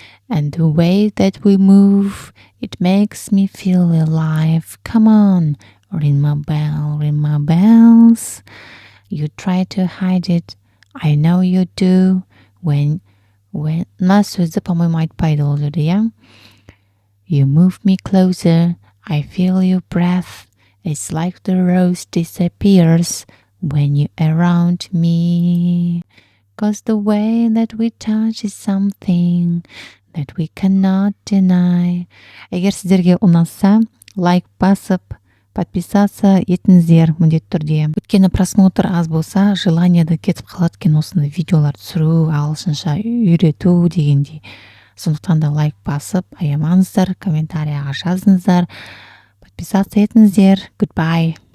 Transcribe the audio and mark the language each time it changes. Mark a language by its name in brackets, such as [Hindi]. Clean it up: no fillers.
[English] And the way that we move, it makes me feel alive. Come on, ring my bell, ring my bells. You try to hide it, I know you do. When [Kazakh] мына сөзді, [Russian] по-моему, [Kazakh] айтпайды ол жерде, иә? [English] You move me closer, I feel your breath. It's like the rose disappears when you're around me. 'Cause the way that we touch is something that we cannot deny. [Kazakh] Егер сіздерге ұнаса, лайк басып, [Russian] подписаться [Kazakh] етіңіздер міндетті түрде. Өйткені просмотр аз болса, [Russian] желание [Kazakh] да кетіп қалады екен осындай видеолар түсіру, ағылшынша үйрету дегендей. Сондықтан да лайк басып, аямаңыздар, комментарияға жазыңыздар, [Russian] подписаться [Kazakh] етіңіздер. [English] Goodbye.